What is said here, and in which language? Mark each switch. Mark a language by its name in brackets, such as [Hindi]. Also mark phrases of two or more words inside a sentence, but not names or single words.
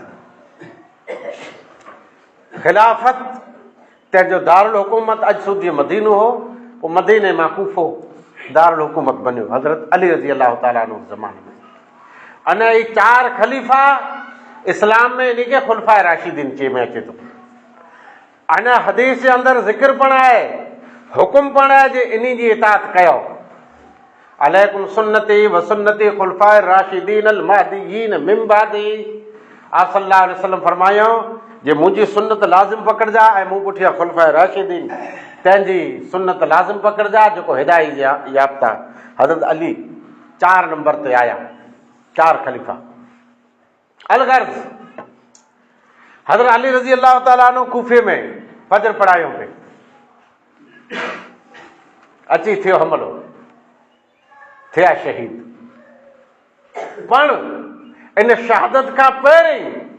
[Sindhi] ख़िलाफ़त तंहिंजो दारुल हुकूमत अॼु सूदी मदीनो हो पोइ मदीने मां कूफो दारुल हुकूमत बनियो हज़रत अली [Arabic] رضي الله تعالى عنه [Sindhi] ज़माने में। अने ही 4 ख़लीफ़ा इस्लाम में इन खे खुलफ़ाए राशिदीन चए में अचे थो। अञा हदीस जे अंदरि ज़िक्र पण आहे हुकुम पण आहे जे इन जी इताअत कयो [Arabic] عليكم سنتي وسنتي خلفاء راشدين المهديين من بعدي. [Sindhi] आप [Arabic] صلى الله عليه وسلم [Sindhi] फरमायो जे मुंहिंजी सुन्नत लाज़िम पकड़जा ऐं मूं पुठियां खुलफाए राशिदीन तंहिंजी सुन्नत लाज़िम पकड़जा जेको हिदायत याफ़्ता हज़रत अली 4 नंबर ते आया 4 ख़लीफ़ा। अलगर्ज़ हज़रत अली [Arabic] رضي الله تعالى عنه [Sindhi] कूफे में फजर पढ़ायो पे अची थियो हमलो थिया शहीद पण इन शहादत खां पहिरीं